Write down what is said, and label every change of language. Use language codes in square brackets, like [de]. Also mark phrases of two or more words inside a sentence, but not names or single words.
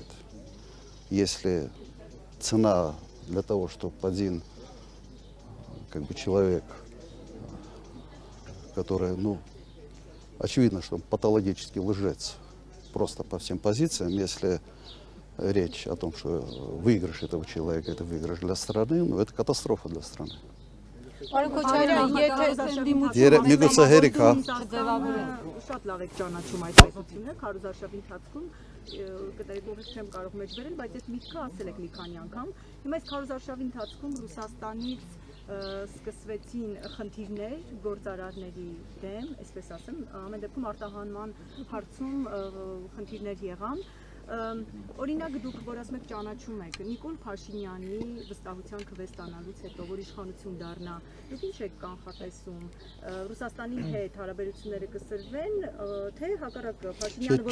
[ru] Если цена для того, чтобы один как бы человек, который, ну, очевидно, что он патологический лжец, просто по всем позициям, если речь о том, что выигрыш этого человека – это выигрыш для страны, ну, это катастрофа для страны. [hy] Պարոն Քոչարյան, Միգուցե հերիք, հա։ Շատ լավ եք ճանաչում այդ պետությունը, քարոզարշավի ընթացքում կտեղի չեմ կարող մեջբերել, բայց այս միտքը ասել եք մի քանի անգամ։ Հիմա այս քարոզարշավի ընթացքում Ռուսաստանից սկսվեցին խնդիրներ գործարարների դեմ, այսպես ասեմ, ամեն դեպքում արտահանման հարցում խնդիրներ եղան։ Օրինակ դուք, որ ասում եք ճանաչում եք Նիկոլ Փաշինյանի վստահության քվեստանալուց հետո, որ իշխանություն դառնա, դուք ինչ եք կանխատեսում, Ռուսաստանի հետ հարաբերությունները կսրվեն, թե հակառակը Փաշինյանը